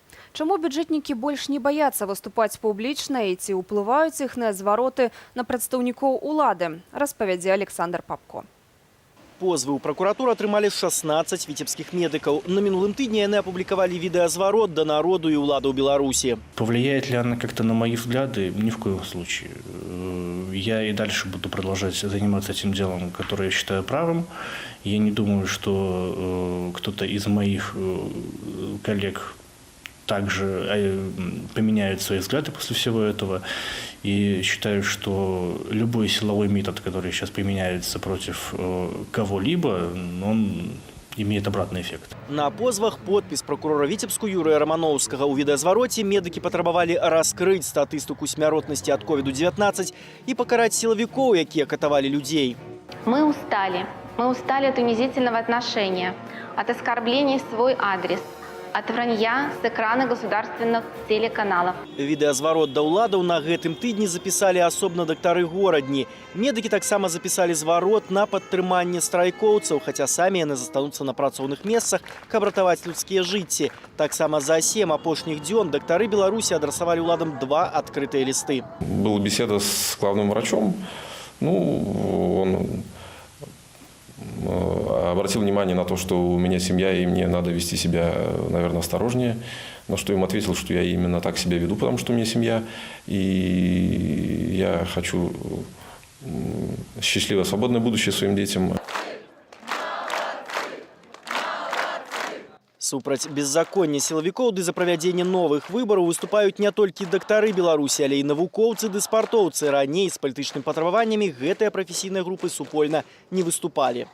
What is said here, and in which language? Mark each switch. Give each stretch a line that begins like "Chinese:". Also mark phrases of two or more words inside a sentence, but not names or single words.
Belarusian: Чаму бюджэтнікі больш не баяцца выступаць публічна і ці ўплываюць іхныя звароты на прадстаўнікоў улады, распавядзе Александр Папко. Позвы ў пракуратуру атрымалі 16 віцебскіх медыкаў. На мінулым тыдні яны апублікавалі відэазварот да народу і ўладаў Беларусі.
Russian: Повлияет ли она как-то на мои взгляды? Ни в коем случае. я и дальше буду продолжать заниматься этим делом, которое я считаю правым. Я не думаю, что кто-то из моих коллег также поменяют свои взгляды после всего этого. И считаю, что любой силовой метод, который сейчас применяется против кого-либо, он имеет обратный эффект.
Belarusian: На позвах подпіс прокурора Віцебску Юрія Романовскага ў відэазвароце медыкі патрабавалі раскрыць статыстыку смяротнасці ад COVID-19 і пакараць сілавікоў, якія катавалі людзей.
Russian: Мы устали. Мы устали от унизительного отношения, от оскорблений в свой адрес, от вранья с экрана государственных телеканалов.
Belarusian: Відэазварот да ўладаў на гэтым тыдні запісалі асобна дактары горадні. Медыкі таксама запісалі зварот на падтрыманне страйкоўцаў, хаця самі яны застануцца на працоўных месцах, каб ратаваць людскія жыцці. Таксама за 7 апошніх дзён дактары Беларусі адрасавалі ўладам 2 адкрытыя лісты.
Russian: Была беседа с главным врачом. Он обратил внимание на то, что у меня семья, и мне надо вести себя, наверное, осторожнее. На что им ответил, что я именно так себя веду, потому что у меня семья. И я хочу счастливое, свободное будущее своим детям.
Belarusian: Супраць беззаконня сілавікоў ды за правядзенне новых выбараў выступаюць не толькі дактары Беларусі, але і навукоўцы ды спартоўцы. Раней з палітычнымі патрабаваннямі гэтыя прафесійныя групы супольна не выступалі.